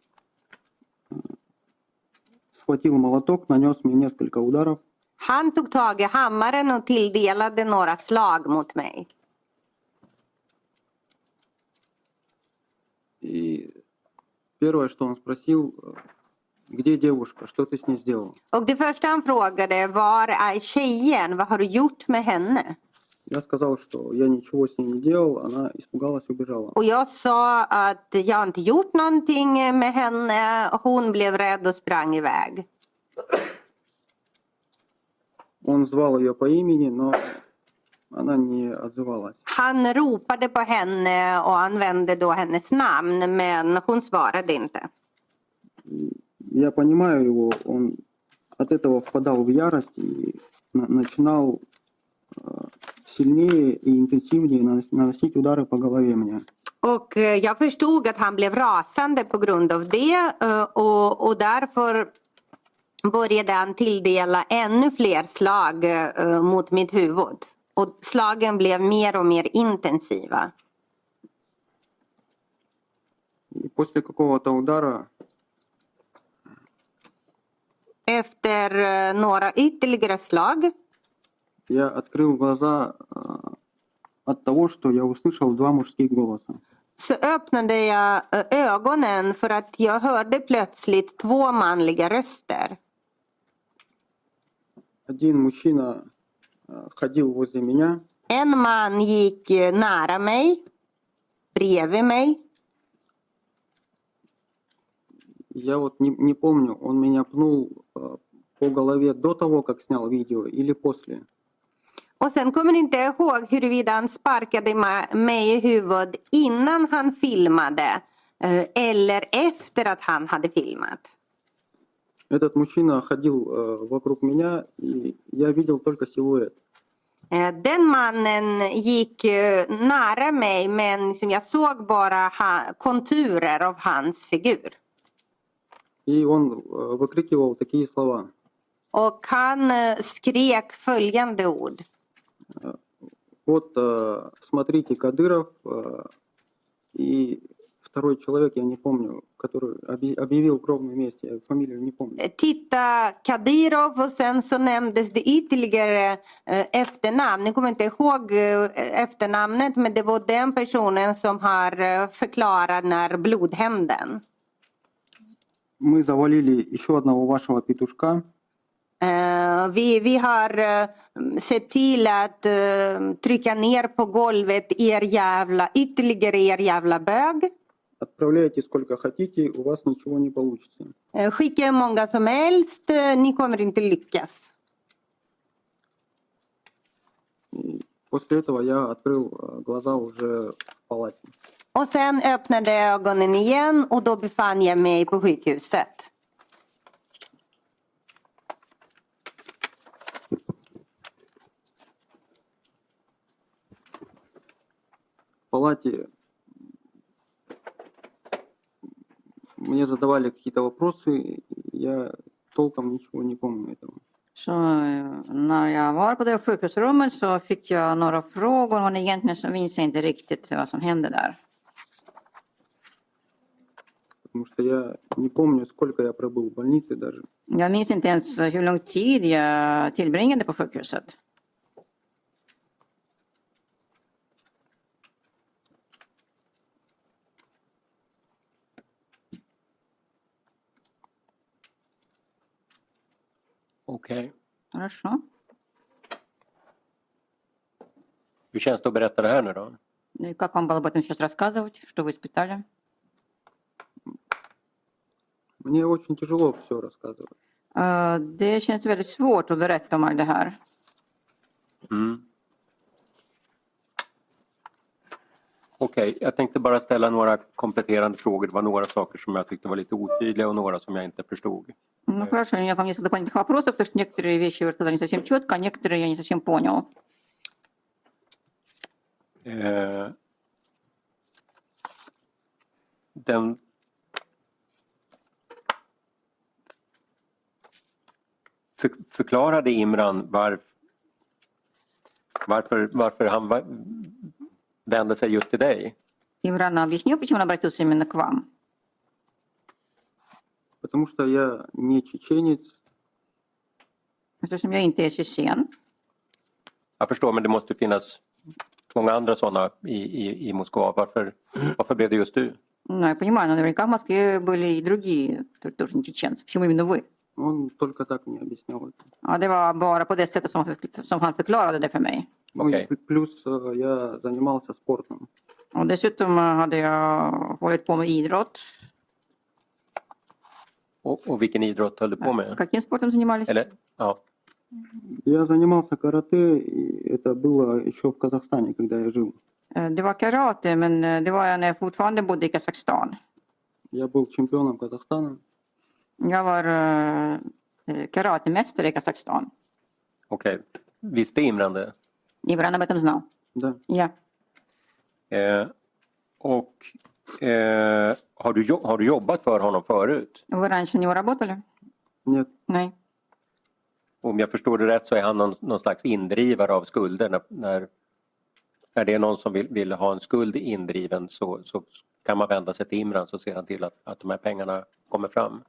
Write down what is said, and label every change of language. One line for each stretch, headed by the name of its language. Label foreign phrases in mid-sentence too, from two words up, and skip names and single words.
Russian: Схватил молоток, нанес мне несколько ударов.
Swedish: Han tog tag i hammaren och tilldelade några slag mot mig.
Russian: И первое, что он спросил, где девушка, что ты с ней сделал?
Swedish: Och det första han frågade, var är tjejen? Vad har du gjort med henne?
Russian: Я сказал, что я ничего с ней не делал, она испугалась, убежала.
Swedish: Och jag sa att jag inte gjort någonting med henne. Hon blev rädd och sprang iväg.
Russian: Он звал ее по имени, но она не отзывалась.
Swedish: Han ropade på henne och använde då hennes namn, men hon svarade inte.
Russian: Я понимаю его, он от этого впадал в ярость и начинал сильнее и интенсивнее наносить удары по голове мне.
Swedish: Och jag förstod att han blev rasande på grund av det och därför började han tilldela ännu fler slag mot mitt huvud. Och slagen blev mer och mer intensiva.
Russian: И после какого-то удара
Swedish: Efter några ytterligare slag
Russian: я открыл глаза от того, что я услышал два мужских голоса.
Swedish: så öppnade jag ögonen för att jag hörde plötsligt två manliga röster.
Russian: Один мужчина ходил возле меня,
Swedish: En man gick nära mig, bredvid mig.
Russian: я вот не помню, он меня пнул по голове до того, как снял видео, или после.
Swedish: Och sen kommer inte jag ihåg huruvida han sparkade mig i huvudet innan han filmade eller efter att han hade filmat.
Russian: Этот мужчина ходил вокруг меня, и я видел только силуэт.
Swedish: Den mannen gick nära mig, men jag såg bara konturer av hans figur.
Russian: И он выкрикивал такие слова.
Swedish: Och han skrek följande ord.
Russian: Вот, смотрите, Кадыров и второй человек, я не помню, который объявил кровную месть, я фамилию не помню.
Swedish: Titta, Kadyrov, och sen så nämndes det ytterligare efternamn. Jag kommer inte ihåg efternamnet, men det var den personen som har förklarat när blodhämnden.
Russian: Мы завалили еще одного вашего петушка.
Swedish: Vi har sett till att trycka ner på golvet ytterligare er jävla bög.
Russian: Отправляйте сколько хотите, у вас ничего не получится.
Swedish: Skicka hur många som helst, ni kommer inte lyckas.
Russian: И после этого я открыл глаза уже в палате.
Swedish: Och sen öppnade jag ögonen igen och då befann jag mig på sjukhuset.
Russian: В палате мне задавали какие-то вопросы, я толком ничего не помню этого.
Swedish: Så när jag var på det sjukhusrummet så fick jag några frågor men egentligen så minns jag inte riktigt vad som hände där.
Russian: Потому что я не помню, сколько я пробыл в больнице даже.
Swedish: Jag minns inte ens hur lång tid jag tillbringade på sjukhuset. Okej.
Russian: Хорошо.
Swedish: Hur känns det att berätta det här nu då?
Russian: И как вам было об этом сейчас рассказывать? Что вы испытали? Мне очень тяжело все рассказывать.
Swedish: Det känns väldigt svårt att berätta om allt det här. Mm. Okej, jag tänkte bara ställa några kompletterande frågor. Det var några saker som jag tyckte var lite otydliga och några som jag inte förstod.
Russian: Ну хорошо, у меня к вам несколько дополнительных вопросов, потому что некоторые вещи вы рассказали не совсем четко, а некоторые я не совсем понял.
Swedish: Den förklarade Imran varför han vände sig just till dig?
Russian: Имран объяснил, почему он обратился именно к вам? Потому что я не чеченец,
Swedish: Eftersom jag inte är tjetjen. Jag förstår, men det måste finnas många andra sådana i Moskva. Varför blev det just du?
Russian: Ну, я понимаю, но наверняка в Москве были и другие, тоже не чеченцы. Почему именно вы? он только так мне объяснял это.
Swedish: Ja, det var bara på det sättet som han förklarade det för mig.
Russian: Ну, Окей. плюс я занимался спортом.
Swedish: Och dessutom hade jag hållit på med idrott. Och vilken idrott höll du på med?
Russian: Каким спортом занимались?
Swedish: Eller, ja.
Russian: Я занимался карате, и это было еще в Казахстане, когда я жил. Det var karate, men det var jag när jag fortfarande bodde i Kazakstan. Я был чемпионом Казахстана.
Swedish: Jag var karatemästare i Kazakstan. Okej. Visste Imran det?
Russian: Imran об этом знал. Да.
Swedish: Ja. Har du jobbat för honom förut?
Russian: Вы раньше на него работали? Нет,
Swedish: Nej. Om jag förstår det rätt så är han någon slags indrivare av skulder. När det är någon som vill ha en skuld indriven så kan man vända sig till Imran, så ser han till att de här pengarna kommer fram.